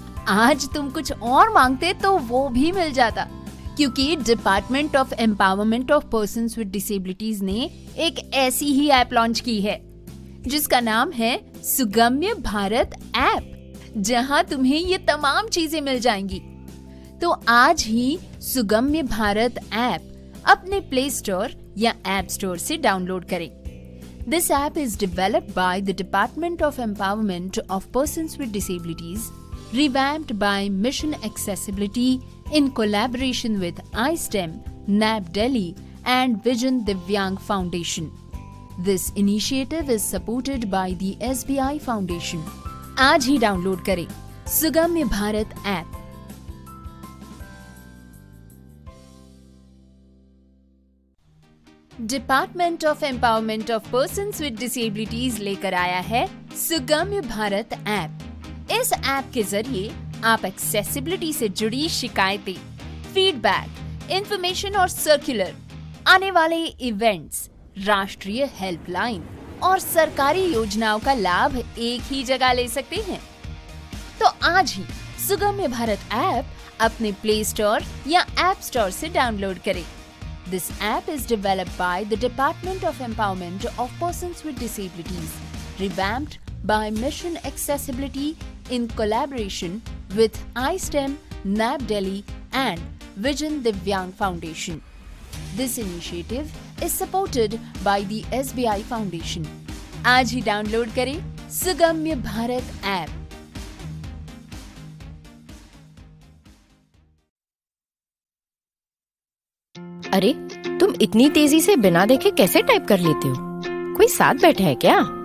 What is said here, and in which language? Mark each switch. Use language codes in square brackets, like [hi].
[hi] आज तुम कुछ और मांगते तो वो भी मिल जाता, क्योंकि department of empowerment of persons with disabilities ने एक ऐसी ही ऐप लॉन्च की है जिसका नाम है सुगम्य भारत ऐप, जहां तुम्हें ये तमाम चीजें मिल जाएंगी। तो आज ही सुगम्य भारत ऐप अपने प्ले स्टोर या ऐप स्टोर से डाउनलोड करें। [en] This app is developed by the Department of Empowerment of Persons with Disabilities, revamped by Mission Accessibility in collaboration with iSTEM, NAB Delhi and Vision Divyang Foundation. This initiative is supported by the SBI Foundation. [hi] आज ही download करें सुगम्य Bharat app. Department of empowerment of persons with disabilities लेकर आया है सुगम्य Bharat app. इस app के जरिए आप accessibility से जुड़ी शिकायतें, फीडबैक, इंफॉर्मेशन और सर्कुलर, आने वाले इवेंट्स, राष्ट्रीय हेल्पलाइन और सरकारी योजनाओं का लाभ एक ही जगह ले सकते हैं। तो आज ही सुगम्य भारत ऐप अपने प्ले स्टोर या ऐप स्टोर से डाउनलोड करें। [en] This app is developed by the Department of Empowerment of Persons with Disabilities, revamped by Mission Accessibility in collaboration with iSTEM, NAB Delhi and Vision Divyang Foundation. This initiative is supported by the SBI Foundation. [hi] आज ही download करें सुगम्य Bharat app. अरे, तुम इतनी तेजी से बिना देखे कैसे टाइप कर लेते हो? कोई साथ बैठा है क्या?